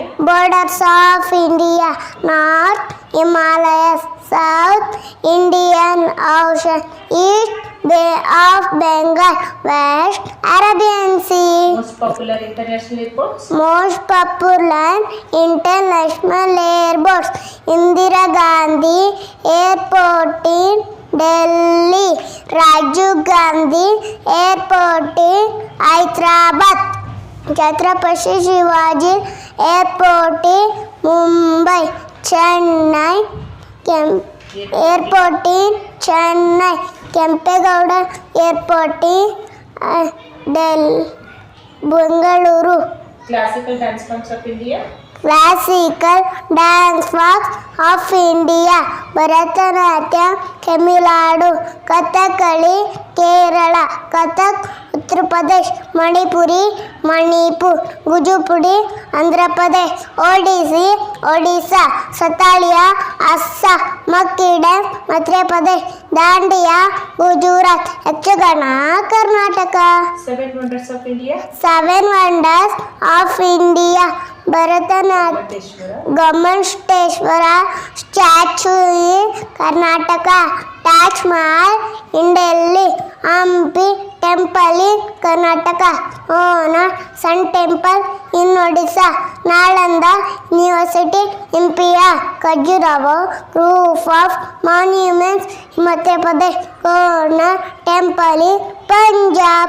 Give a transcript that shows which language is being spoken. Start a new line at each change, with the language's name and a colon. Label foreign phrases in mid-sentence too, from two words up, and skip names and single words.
English: Borders of India: North Himalayas, South Indian Ocean, East Bay of Bengal, West Arabian Sea. Most popular international airports. Most popular international airports: Indira Gandhi Airport in Delhi, Rajiv Gandhi Airport in Hyderabad, Chhatrapati Shivaji Airport in Mumbai, Chennai Airport in Chennai, Kempegowda Airport in Delhi, Bengaluru. Classical dance forms of India. Classical dance forms of India: Bharatanatyam, Tamil Nadu, Kathakali, Kerala, Kathak, Uttar Pradesh, Manipuri, Manipur, Kuchipudi, Andhra Pradesh, Odissi, Odisha, Satalia, Assam, Makki dance, Madhya Pradesh, Dandiya, Gujarat, Yakshagana, Karnataka. 7 wonders of India. 7 wonders of India: Bharatanatyam, Gommanteshwara statue in Karnataka, Taj Mahal in Delhi, Hampi temple in Karnataka, Onam Sun temple in Odisha, Nalanda University in Pia, Khajuraho group of monuments in Madhya Pradesh, Onam temple in Punjab.